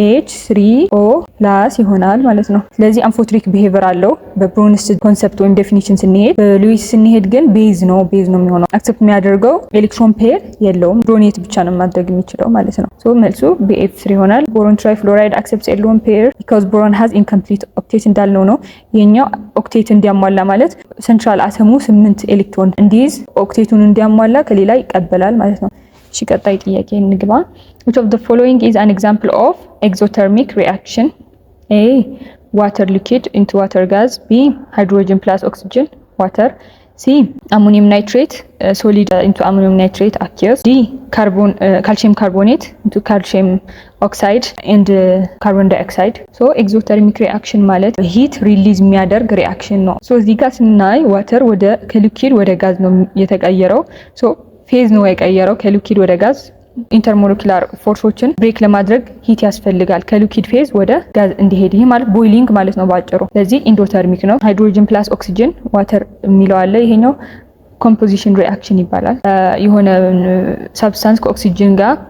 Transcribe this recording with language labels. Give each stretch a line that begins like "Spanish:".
Amharic: H3O ፕላስ ይሆናል ማለት ነው። ስለዚህ አምፎትሪክ ቢሄቪየር አለው በብሮንስቲድ ኮንሰፕት ወይም ዴፊኒሽን ስንሄድ። በሉዊስ ስንሄድ ግን ቤዝ ነው የሚሆነው። አክሰፕት የሚያደርገው ኤሌክትሮን ፔር የለውም፣ ዶኔት ብቻ ነው ማድረግ የሚችለው ማለት ነው። ሶ መልሱ BF3 ይሆናል።
English: ቦሮን ትራይፍሎራይድ አክሰፕትስ ኤሌክትሮን ፔር ቢኮዝ ቦሮን ሃዝ ኢንኮምፕሊት ኦክቴት
Amharic: እንዳልነው ነው። ይሄኛው ኦክቴት እንዲያሟላ ማለት ሴንትራል አተሙ 8 ኤሌክትሮን እንዲይዝ ኦክቴቱን እንዲያሟላ ከሌላ ይቀበላል ማለት ነው። እሺ ቀጣይ ጥያቄ እንግባ።
English: which of the following is an example of exothermic reaction? A water liquid into water gas, B hydrogen plus oxygen water, C ammonium nitrate solid into ammonium nitrate aqueous, D calcium carbonate into calcium oxide and carbon dioxide.
Amharic: so exothermic reaction ማለት ሂት ሪሊዝ የሚያደርግ ሪአክሽን ነው። so እዚህ ጋር ስናይ ዋተር ወደ ከሊኩዊድ ወደ ጋዝ ነው የተቀየረው። so ፌዝ ነው የቀየረው ከሊኩዊድ ወደ ጋዝ። ኢንተርሞለኪላር ፎርሶችን ብሬክ ለማድረግ ሂት ያስፈልጋል ከሊኩዊድ ፌዝ ወደ ጋዝ እንዲሄድ። ይሄ ማለት ቦይሊንግ ማለት ነው ባጭሩ። ስለዚህ ኢንዶተርሚክ ነው። ሃይድሮጅን ፕላስ ኦክሲጅን ዋተር የሚለው አለ። ይሄኛው ኮምፖዚሽን ሪአክሽን ይባላል። የሆነ ሰብስታንስ ከኦክሲጅን ጋር